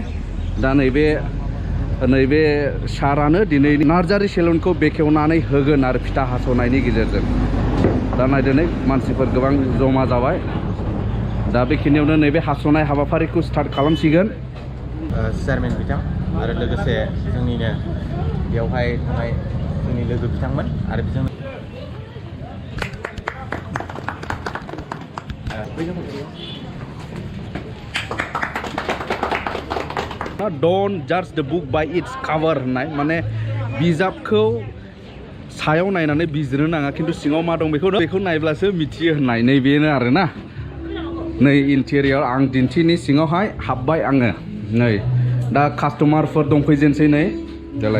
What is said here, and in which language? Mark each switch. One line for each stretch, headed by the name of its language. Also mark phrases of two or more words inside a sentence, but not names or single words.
Bodo: दा नैबे सारानो दिनै नार्जारी सेलुनखौ बेखेवनानै होगोन आरो फिथा हास'नायनि गेजेरजों। दा नायदोनै मानसिफोर गोबां जमा जाबाय। दा बेखिनियावनो नैबे हास'नाय हाबाफारिखौ स्टार्ट खालामसिगोन। चेयारमेन बिथां आरो लोगोसे जोंनिनो बेवहाय थानाय जोंनि लोगो बिथांमोन आरो बिजों
English: Don't judge the book by its cover
Bodo: होननाय माने बिजाबखौ सायाव नायनानै बिजिरनो नाङा, खिन्थु सिङाव मा दं बेखौ नायब्लासो मिथियो होननाय। नै बेनो आरोना। नै इन्टेरियर आं दिन्थिनि सिङावहाय हाबबाय आङो। नै दा कास्टमारफोर दंफैजेनसै नै दालाय।